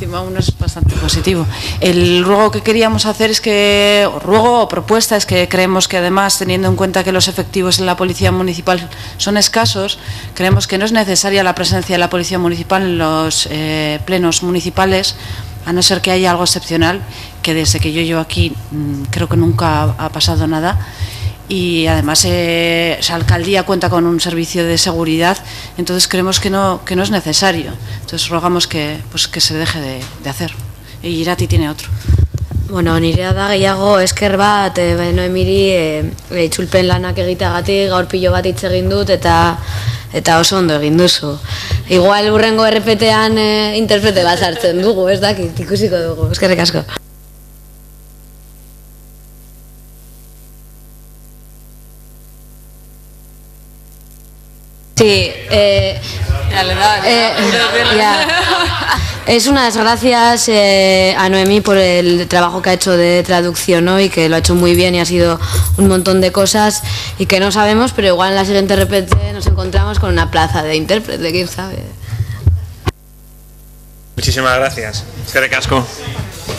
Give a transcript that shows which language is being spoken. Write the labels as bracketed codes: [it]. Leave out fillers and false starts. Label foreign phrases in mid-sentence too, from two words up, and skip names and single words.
[es] encima uno es bastante positivo. El ruego que queríamos hacer es que, o propuesta es que creemos que además, teniendo en cuenta que los efectivos en la Policía Municipal son escasos, creemos que no es necesaria la presencia de la Policía Municipal en los plenos municipales, a no ser que haya algo excepcional, que desde que yo llevo aquí creo que nunca ha pasado nada. Y además la alcaldía cuenta con un servicio de seguridad, entonces creemos que no es necesario. Entonces rogamos que se deje de hacer. Y Irati tiene otro. [eu] Bueno, nirea da gehiago esker bat Noemiri itzulpen lanak egiteagatik gaur pilo bat hitz egin dut eta oso ondo egin duzu. Igual hurrengo errepetean interprete bat hartzen dugu, ez dakit, ikusiko dugu. Eskerrik asko. [es] Sí, es unas gracias a Noemí por el trabajo que ha hecho de traducción hoy, que lo ha hecho muy bien y ha sido un montón de cosas y que no sabemos, pero igual en la siguiente repete nos encontramos con una plaza de intérprete, quién sabe. Muchísimas gracias. [eu] Eskerrik asko.